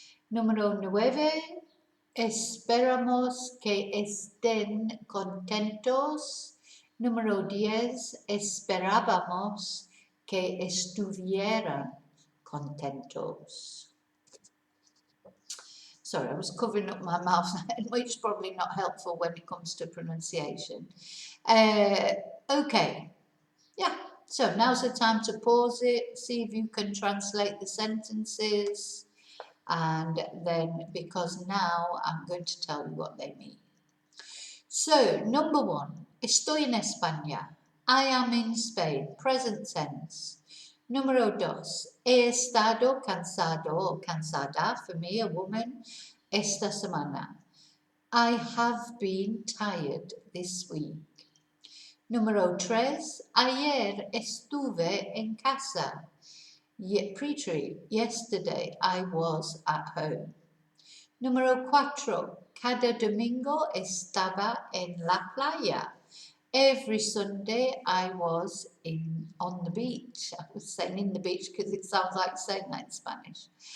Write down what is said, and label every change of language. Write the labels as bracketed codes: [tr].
[es] Número 9. Esperamos que estén contentos. Número 10. Esperábamos que estuvieran contentos. [en] Sorry, I was covering up my mouth, which is probably not helpful when it comes to pronunciation. Okay, yeah, so now's the time to pause it, see if you can translate the sentences, and then, because now I'm going to tell you what they mean. So, number 1, [es] estoy en España. [en] I am in Spain, present tense. [es] Número 2, he estado cansado o cansada, [en] for me, a woman, [es] esta semana. [en] I have been tired this week. [es] Número 3, ayer estuve en casa. [en] Pre-tree, yesterday I was at home. [es] Número 4, cada domingo estaba en la playa. [en] Every Sunday I was on the beach. I was saying in the beach because it sounds like saying that in Spanish.